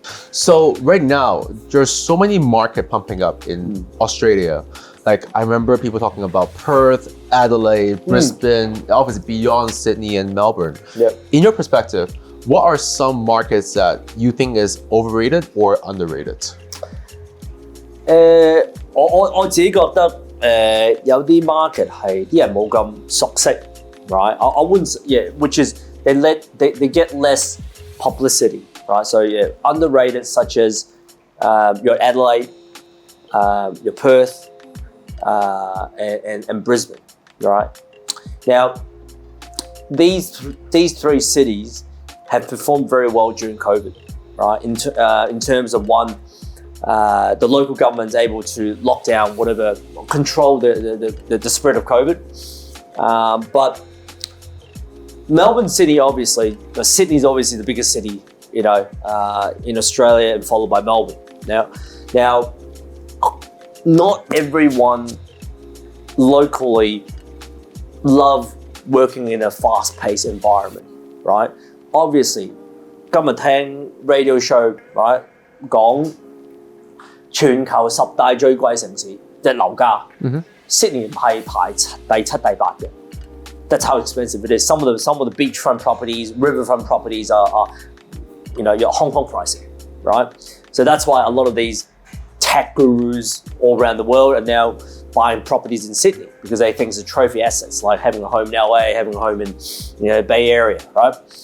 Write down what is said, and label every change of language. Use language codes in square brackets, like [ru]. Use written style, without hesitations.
[en] So right now, there's so many market pumping up in Australia. Like I remember people talking about Perth, Adelaide, Brisbane, obviously beyond Sydney and Melbourne. Yep. In your perspective, what are some markets that you think is overrated or underrated? [yue] 我自己覺得有啲 market 係啲人冇咁熟悉 [en] right? I wouldn't yeah, which is they get less publicity, right? So yeah, underrated such as your Adelaide, your Perth, and Brisbane, right? Now these three cities have performed very well during COVID, right? In terms of one. The local government's able to lock down whatever, control the spread of COVID. But Melbourne City, obviously, Sydney's obviously the biggest city, in Australia, and followed by Melbourne. Now, not everyone locally love working in a fast-paced environment, right? Obviously, [yue] 今日聽 [en] radio show, right? [yue] 講全球10大最貴城市嘅樓價 ，Sydney 係排第7、第8嘅。 [en] That's how expensive it is. Some of the beachfront properties, riverfront properties are your Hong Kong pricing, right? So that's why a lot of these tech gurus all around the world are now buying properties in Sydney because they think it's a trophy assets, like having a home in LA, having a home in Bay Area, right?